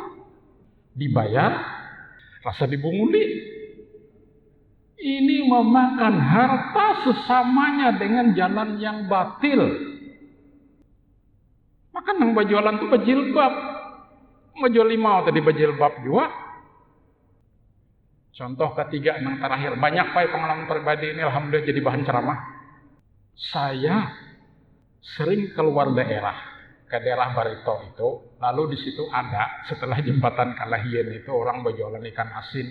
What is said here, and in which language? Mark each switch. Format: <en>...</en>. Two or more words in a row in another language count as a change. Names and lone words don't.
<bjn>Dibayar, rasa dibunguli.</bjn> <id>Ini memakan harta sesamanya dengan jalan yang batil.</id> <bjn>Maka nang bajualan tuh bajilbab. Majual 5 tadi bajilbab juga.</bjn> <id>Contoh ketiga yang terakhir, banyak Pak pengalaman pribadi ini alhamdulillah jadi bahan ceramah. Saya sering keluar daerah, ke daerah Barito itu, lalu di situ ada setelah jembatan Kalahien itu orang berjualan ikan asin.</id>